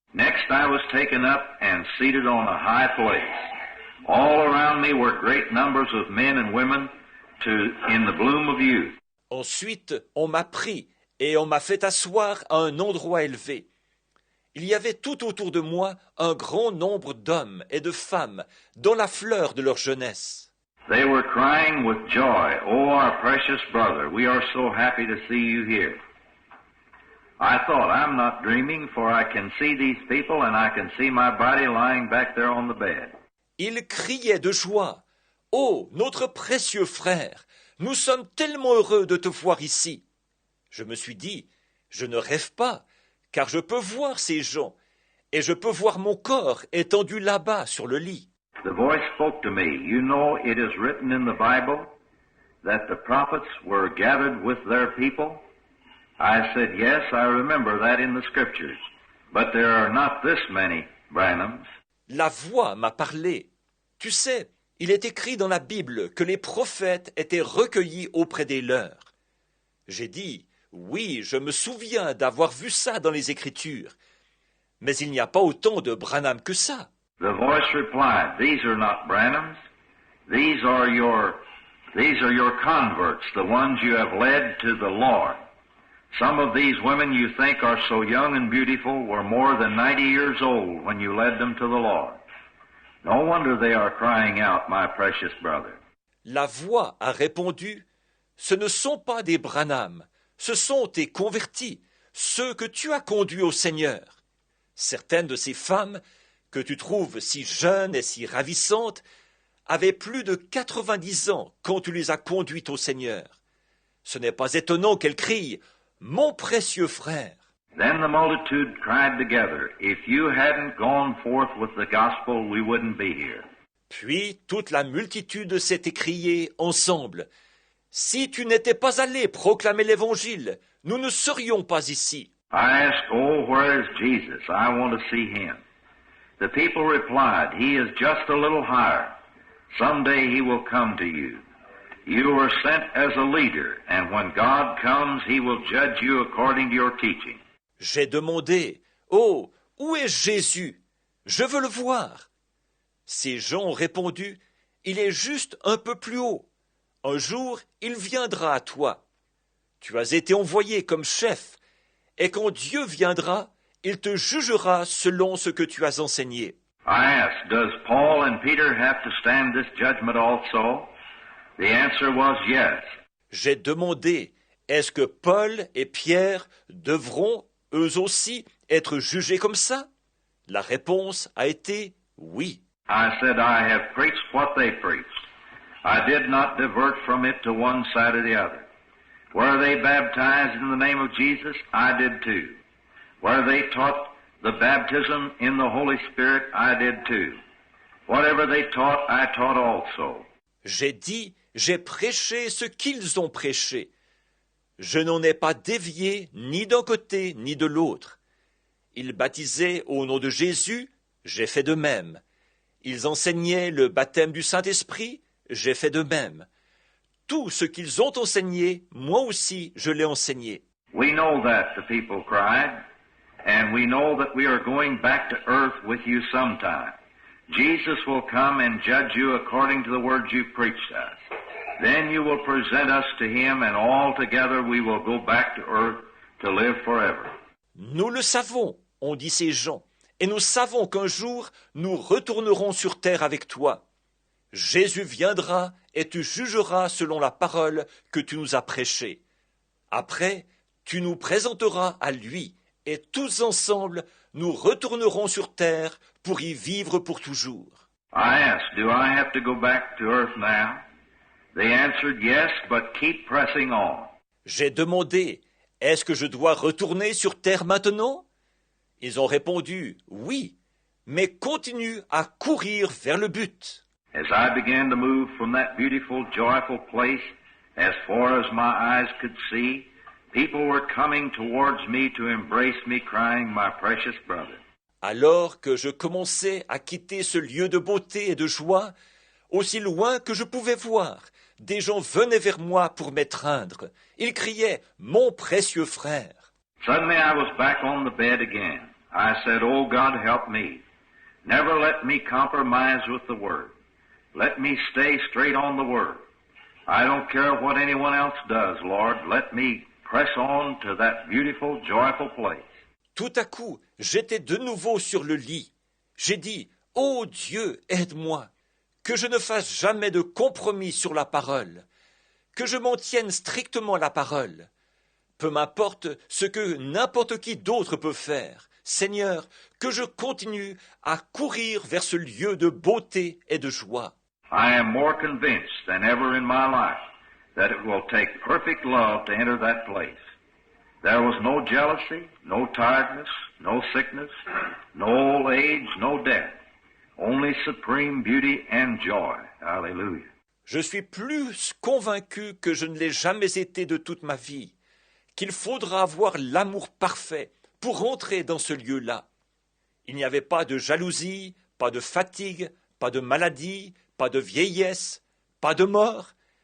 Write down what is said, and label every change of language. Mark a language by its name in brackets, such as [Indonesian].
[English] Next I was taken up and seated on a high place. All around me were great numbers of men and women in the bloom of youth. [French] Ensuite, on m'a pris et on m'a fait asseoir à un endroit élevé. Il y avait tout autour de moi un grand nombre d'hommes et de femmes dans la fleur de leur jeunesse. [English] They were crying with joy, "Oh, our precious brother, we are so happy to see you here." I thought, I'm not dreaming, for I can see these people and I can see my body lying back there on the bed. [French] Ils criaient de joie. « Oh, notre précieux frère, nous sommes tellement heureux de te voir ici. » Je me suis dit, je ne rêve pas, car je peux voir ces gens, et je peux voir mon corps étendu là-bas sur le lit. [English] The voice spoke to me. You know, it is written in the Bible that the prophets were gathered with their people. I said, yes, I remember that in the scriptures, but there are not this many Branhams. [French] La voix m'a parlé. Tu sais, il est écrit dans la Bible que les prophètes étaient recueillis auprès des leurs. J'ai dit, oui, je me souviens d'avoir vu ça dans les Écritures, mais il n'y a pas autant de Branham que ça. [English] The voice replied, these are not Branhams. These are your converts, the ones you have led to the Lord. Some of these women you think are so young and beautiful were more than 90 years old when you led them to the Lord. No wonder they are crying out, my precious brother. [French] La voix a répondu, ce ne sont pas des Branham, ce sont tes convertis, ceux que tu as conduits au Seigneur. Certaines de ces femmes, que tu trouves si jeunes et si ravissantes, avaient plus de 90 ans quand tu les as conduites au Seigneur. Ce n'est pas étonnant qu'elles crient « Mon précieux frère ». [English] Then the multitude cried together, if you hadn't gone forth with the gospel, we wouldn't be here. [French] Puis toute la multitude s'est écriée ensemble, « Si tu n'étais pas allé proclamer l'Évangile, nous ne serions pas ici. » [English] I asked, oh, where is Jesus? I want to see him. The people replied, he is just a little higher. Someday he will come to you. You were sent as a leader, and when God comes, he will judge you according to your teaching. [French] J'ai demandé, « Oh, où est Jésus? Je veux le voir. » Ces gens ont répondu, « Il est juste un peu plus haut. Un jour, il viendra à toi. Tu as été envoyé comme chef, et quand Dieu viendra, il te jugera selon ce que tu as enseigné. » [English] I asked, does Paul and Peter have to stand this judgment also? The answer was yes. [French] J'ai demandé, « est-ce que Paul et Pierre devront, eux aussi, être jugés comme ça? La réponse a été oui. [English] I said, I have preached what they preached. I did not divert from it to one side or the other. Were they baptized in the name of Jesus? I did too. Were they taught the baptism in the Holy Spirit? I did too. Whatever they taught, I taught also. [French] J'ai dit, j'ai prêché ce qu'ils ont prêché. Je n'en ai pas dévié ni d'un côté ni de l'autre. Ils baptisaient au nom de Jésus, j'ai fait de même. Ils enseignaient le baptême du Saint-Esprit, j'ai fait de même. Tout ce qu'ils ont enseigné, moi aussi, je l'ai enseigné. [English] We know that, the people cried, and we know that we are going back to earth with you sometime. Jesus will come and judge you according to the words you preached us. Then you will present us to him, and all together we will go back to earth to live forever. [French] Nous le savons, ont dit ces gens, et nous savons qu'un jour nous retournerons sur terre avec toi. Jésus viendra et tu jugeras selon la parole que tu nous as prêchée. Après, tu nous présenteras à lui, et tous ensemble nous retournerons sur terre pour y vivre pour toujours. [English] I asked, do I have to go back to earth now? They answered, yes, but keep pressing on. [French] J'ai demandé, est-ce que je dois retourner sur terre maintenant? Ils ont répondu, oui, mais continue à courir vers le but. [English] As I began to move from that beautiful, joyful place, as far as my eyes could see, people were coming towards me to embrace me, crying, my precious brother. [French] Alors que je commençais à quitter ce lieu de beauté et de joie, aussi loin que je pouvais voir, des gens venaient vers moi pour m'étreindre. Ils criaient « Mon précieux frère !» [English] Suddenly I was back on the bed again. I said, oh God, help me. Never let me compromise with the Word. Let me stay straight on the Word. I don't care what anyone else does, Lord. Let me press on to that beautiful, joyful place. [French] Tout à coup, j'étais de nouveau sur le lit. J'ai dit « Ô Dieu, aide-moi !» Que je ne fasse jamais de compromis sur la parole, que je m'en tienne strictement à la parole. Peu m'importe ce que n'importe qui d'autre peut faire, Seigneur, que je continue à courir vers ce lieu de beauté et de joie. [English] I am more convinced than ever in my life that it will take perfect love to enter that place. There was no jealousy, no tiredness, no sickness, no old age, no death. Only supreme beauty and joy. Hallelujah. [French] Je suis plus convaincu que je ne l'ai jamais été de toute ma vie, qu'il faudra avoir l'amour parfait pour entrer dans ce lieu-là. Il n'y avait pas de jalousie, pas de fatigue, pas de maladie, pas de vieillesse, pas de mort.